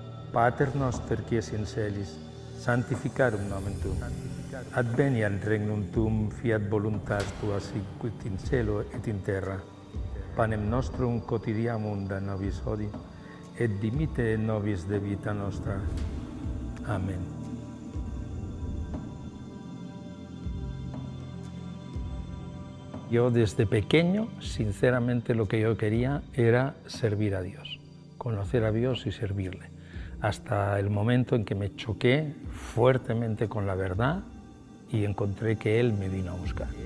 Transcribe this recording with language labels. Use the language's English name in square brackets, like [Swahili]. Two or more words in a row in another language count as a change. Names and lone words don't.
[Latin] Pater noster qui es in celis, sanctificarum nomen tuum. Adveniat regnum tuum, fiat voluntas tua sicut in cielo et in terra. Panem nostrum quotidianum da nobis hodie, et dimitte nobis debita nostra. Amén. [Spanish] Yo desde pequeño, sinceramente, lo que yo quería era servir a Dios, conocer a Dios y servirle, hasta el momento en que me choqué fuertemente con la verdad y encontré que Él me vino a buscar.